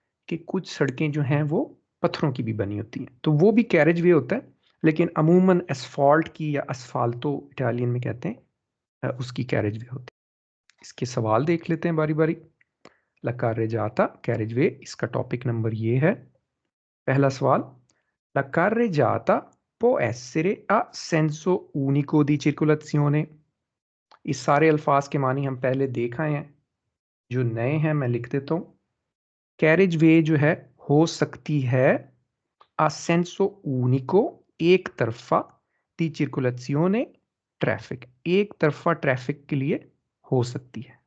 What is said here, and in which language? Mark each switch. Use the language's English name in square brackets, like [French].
[Hindi] कि कुछ सड़कें जो हैं वो पत्थरों की भी बनी होती हैं, तो वो भी कैरेज वे होता है, लेकिन अमूमन एसफॉल्ट की या असफाल्टो इटालियन में कहते हैं, उसकी कैरेज वे होती है। इसके सवाल देख लेते हैं बारी बारी। ला carreggiata कैरेज वे, इसका टॉपिक नंबर ये है। पहला सवाल, [Italian] ला carreggiata può essere a senso unico di circolazione। [Hindi] इस सारे अल्फाज के मानी हम पहले देख आए हैं, जो नए हैं मैं लिख देता हूँ। कैरेज वे जो है हो सकती है [Italian] a senso unico, [Hindi] एक तरफा, दी circolazione, ट्रैफिक, एक तरफा ट्रैफिक के लिए हो सकती है।